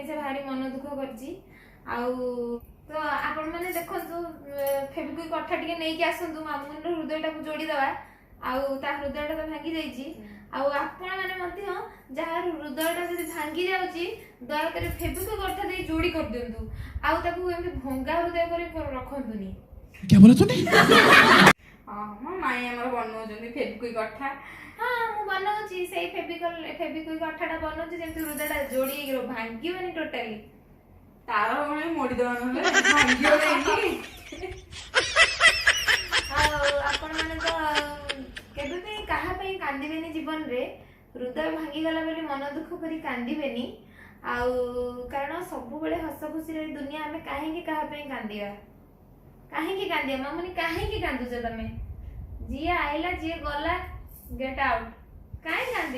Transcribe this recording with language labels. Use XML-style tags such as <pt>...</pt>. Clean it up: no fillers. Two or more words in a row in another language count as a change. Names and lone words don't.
<or>ସେ ଭାରି ମନ ଦୁଃଖ କରିଛି ଆଉ ତ ଆପଣମାନେ ଦେଖନ୍ତୁ ଫେବିକ୍ୱିକ୍ ଅଠା ଟିକେ ନେଇକି ଆସନ୍ତୁ ମାମୁନିର ହୃଦୟଟାକୁ ଯୋଡ଼ିଦେବା ଆଉ ତା ହୃଦୟଟା ତ ଭାଙ୍ଗି ଯାଇଛି ଆଉ ଆପଣମାନେ ମଧ୍ୟ ଯାହାର ହୃଦୟଟା ଯଦି ଭାଙ୍ଗି ଯାଉଛି ଦୟାକରି ଫେବିକ୍ୱିକ୍ ଅଠା ଦେଇ ଯୋଡ଼ି କରିଦିଅନ୍ତୁ ଆଉ ତାକୁ ଏମିତି ଭଙ୍ଗା ହୃଦୟ କରି ରଖନ୍ତୁନି।</or> <hi>क्या बोला तूने?</hi> <or>ହଁ ମୋ ମାଇଁ ଆମର ବନଉଛନ୍ତି ଫେବିକ୍ୱିକ୍ ଅଠା। ହଁ ମୁଁ ବନଉଛି ସେଇ ଫେବିକ୍ୱିକ୍ ଅଠାଟା ବନଉଛି ଯେମିତି ହୃଦୟଟା ଯୋଡ଼ି ହେଇକି ଭାଙ୍ଗିବନି ଟୋଟାଲି ତାର ଭଳି ମୋଡ଼ିଦବା ନହେଲେ ଭାଙ୍ଗିବ କାହିଁକି। ଆଉ ଆପଣମାନେ ତ କେବେ ବି କାହା ପାଇଁ କାନ୍ଦିବେନି ଜୀବନରେ ହୃଦୟ ଭାଙ୍ଗିଗଲା ବୋଲି ମନ ଦୁଃଖ କରି କାନ୍ଦିବେନି ଆଉ କାରଣ ସବୁବେଳେ ହସ ଖୁସିରେ ଦୁନିଆ ଆମେ କାହିଁକି କାହା ପାଇଁ କାନ୍ଦିବା ମାମୁନି କାହିଁକି କାନ୍ଦୁଛ ତମେ ଯିଏ ଆଇଲା ଯିଏ ଗଲା</or> <en>get out</en> <or>କାହିଁ କାନ୍ଦିବ</or>